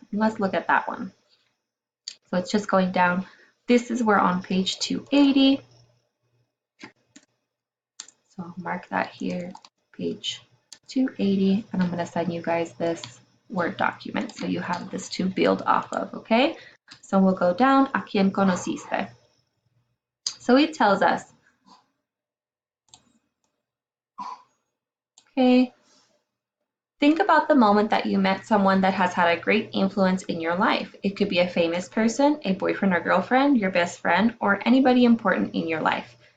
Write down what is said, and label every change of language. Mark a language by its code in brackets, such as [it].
[en] Let's look at that one. So it's just going down. This is we're on page 280. So I'll mark that here, page 280, and I'm going to send you guys this Word document so you have this to build off of, okay? So we'll go down, [es] ¿a quién conociste? [en] So it tells us, okay, think about the moment that you met someone that has had a great influence in your life. It could be a famous person, a boyfriend or girlfriend, your best friend, or anybody important in your life.